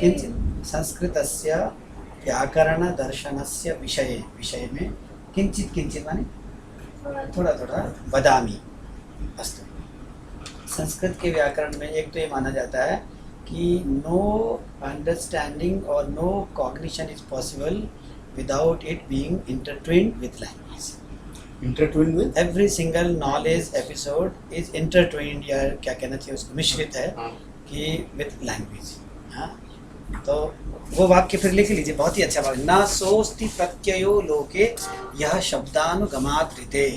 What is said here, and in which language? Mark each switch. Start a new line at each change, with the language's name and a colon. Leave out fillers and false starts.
Sanskrit: किंचित संस्कृतस्य व्याकरण दर्शनस्य विषय में किंचित किंचित
Hindi: माने थोड़ा थोड़ा
Sanskrit: वदामि अस्तु।
Hindi: संस्कृत के व्याकरण में एक तो ये माना जाता है कि
English: No understanding और no cognition is possible without it being intertwined with language. Intertwine with Every single knowledge episode is intertwined,
Hindi: या क्या कहना चाहिए उसको, मिश्रित है कि
English: with language.
Hindi: हाँ, तो वो वाक्य फिर लिख लीजिए, बहुत ही अच्छा वाक्य।
Sanskrit: न सोस्ति प्रत्ययो लोके यह शब्दानुगमात् ऋते।